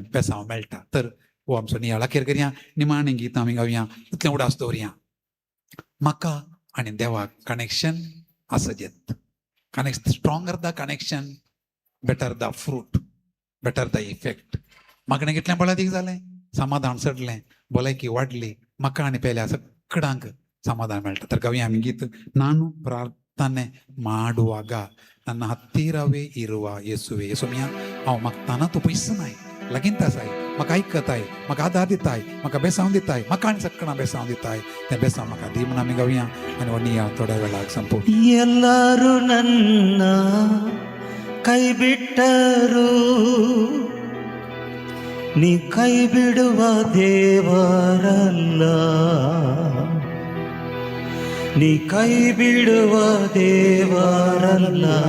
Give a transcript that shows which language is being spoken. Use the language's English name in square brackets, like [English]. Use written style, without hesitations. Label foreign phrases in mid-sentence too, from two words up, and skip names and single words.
[Konkani] पेसांव मेळटा तर हो आमचो नियाळ अखेर करया निमाणें गीत आमी गावया इतलें उडास दवरया म्हाका आनी देवाक कनेक्शन आसजेत [English] connection stronger the connection better the fruit better the effect [Konkani] मागणें कितलें बळादीक जालें समाधान चडलें भलायकी वाडली म्हाका आनी पेल्या सगळ्यांक समाधान मेळटा तर गावया आमी गीत [Kannada] ನಾನು ಪ್ರಾರ್ಥನೆ ಮಾಡುವಾಗ ನನ್ನ ಹತ್ತಿರವೇ ಇರುವ ಯೇಸುವೆ [Konkani] ಯೇಸುಮಿया हांव मागताना तूं पयसनाय लागींत आसाय म्हाका आयकताय म्हाका आदार दिताय म्हाका बेसांव दिताय म्हाका आनी सगळ्यांक बेसांव दिताय तें बेसांव म्हाका दी म्हूण आमी गावया आनी हो नियाळ थोड्या वेळाक संपू [Kannada] ಎಲ್ಲರೂ ನನ್ನ ಕೈ ಬಿಟ್ಟರು ನೀ ಕೈ ಬಿಡುವ ದೇವರಲ್ಲ, ನೀ ಕೈ ಬಿಡುವ ದೇವರಲ್ಲ.